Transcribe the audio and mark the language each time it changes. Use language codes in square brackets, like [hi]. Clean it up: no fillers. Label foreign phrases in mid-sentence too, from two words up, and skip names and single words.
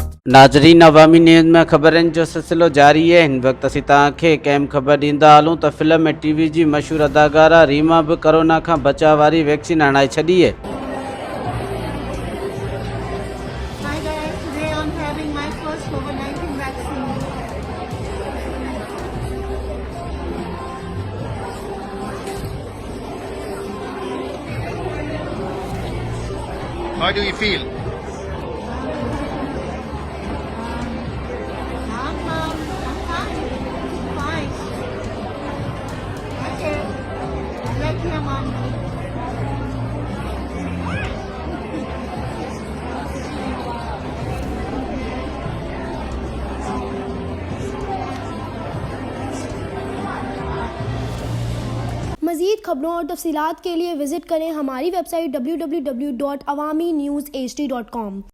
[sd] नाज़रीन, अवामी न्यूज़ में ख़बरनि जो सिलसिलो जारी है। हिन वक़्तु असीं तव्हांखे कंहिं ख़बर ॾींदा हलूं त फ़िल्म ऐं टीवी जी मशहूर अदाकारा रीमा बि कोरोना खां बचाव वारी वैक्सीन हणाए छॾी आहे। [en] Hi guys, today I'm having my first COVID-19 vaccine. How do you feel? I'm fine. Okay, let him on me. [ur] مزید خبروں اور تفصیلات کے لیے وزٹ کریں ہماری ویب سائٹ www.awamiNewsHD.com।